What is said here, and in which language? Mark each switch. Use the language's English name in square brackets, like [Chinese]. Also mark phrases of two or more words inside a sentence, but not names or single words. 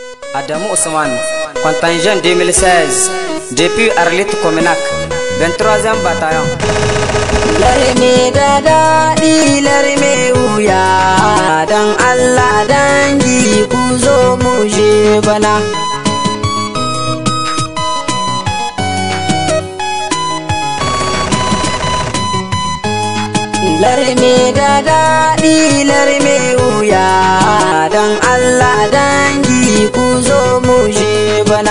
[French] Adamou Ousmane, contingent 2016, depuis Arlit Cominac, 23e bataillon. [Hausa] Larme da daɗi larme wuya, dan Allah dangi ku zo mu je bana. Larme da daɗi larme wuya, dan Allah dangi ku zo mu je bana.